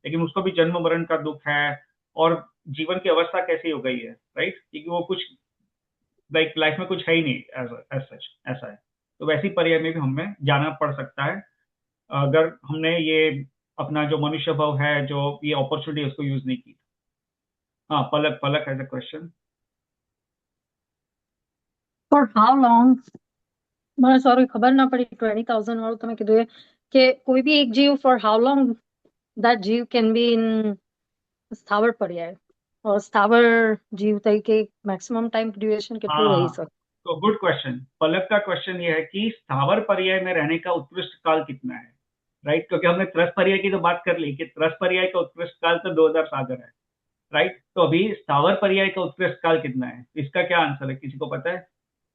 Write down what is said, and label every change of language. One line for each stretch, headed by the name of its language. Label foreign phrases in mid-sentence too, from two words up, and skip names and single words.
Hindi: लेकिन उसको भी जन्म मरण का दुख है, और जीवन की अवस्था कैसी हो गई है, राइट, क्योंकि वो कुछ लाइफ में कुछ है ही नहीं
English: as such,
Hindi: ऐसा है। तो वैसी पर्याय में भी हमें जाना पड़ सकता है, अगर हमने ये अपना जो मनुष्य भाव है, जो ये अपॉर्चुनिटी उसको यूज नहीं की।
English: हाँ, पलक has a question. For how long?
Gujarati: મને સોરી ખબર ના પડી 20,000 વાળું તમે કીધું કે કોઈ બી એક જીવ
English: for how long that
Gujarati: જીવ
English: can be in
Gujarati: સ્થાવર પર્યાય, और સ્થાવર જીવ તરીકે
English: maximum time duration
Gujarati: કેટલું રહી શકે?
English: तो good question.
Hindi: पलक का क्वेश्चन ये है कि स्थावर पर्याय में रहने का उत्कृष्ट काल कितना है, राइट। क्योंकि हमने त्रस पर्याय की तो बात कर ली कि त्रस पर्याय का उत्कृष्ट काल तो 2000 सागर है, राइट। तो अभी स्थावर पर्याय का उत्कृष्ट काल कितना है, इसका क्या आंसर है, किसी को पता है?